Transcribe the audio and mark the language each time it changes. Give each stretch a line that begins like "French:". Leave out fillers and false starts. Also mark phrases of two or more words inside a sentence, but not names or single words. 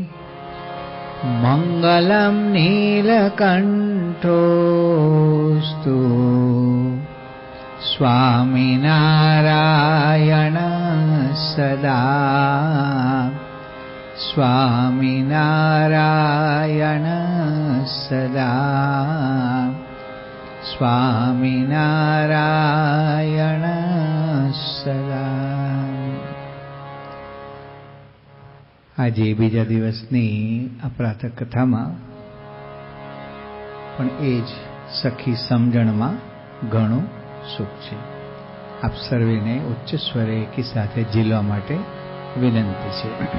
Sanskrit: मंगलम नीलकंठोस्तु स्वामिनारायण सदा स्वामिनारायण सदा स्वामिनारायण सदा।
Gujarati: આજે બીજા દિવસની આ પ્રાતઃ કથામાં પણ એ જ સખી સમજણમાં ઘણું સુખ છે. આપ સર્વેને ઉચ્ચ સ્વરે એકી સાથે ઝીલવા માટે વિનંતી છે.